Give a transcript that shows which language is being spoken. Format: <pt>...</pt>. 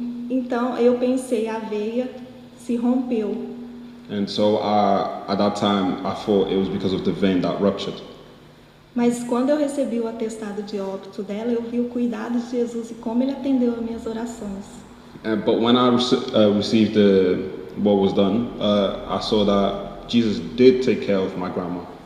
<pt>Então eu pensei, a veia se rompeu.</pt> <en>And so at that time, I thought it was because of the vein that ruptured.</en> <pt>Mas quando eu recebi o atestado de óbito dela, eu vi o cuidado de Jesus e como ele atendeu as minhas orações.</pt> <en>But when I received what was done, I saw that Jesus did take care of my grandma.</en>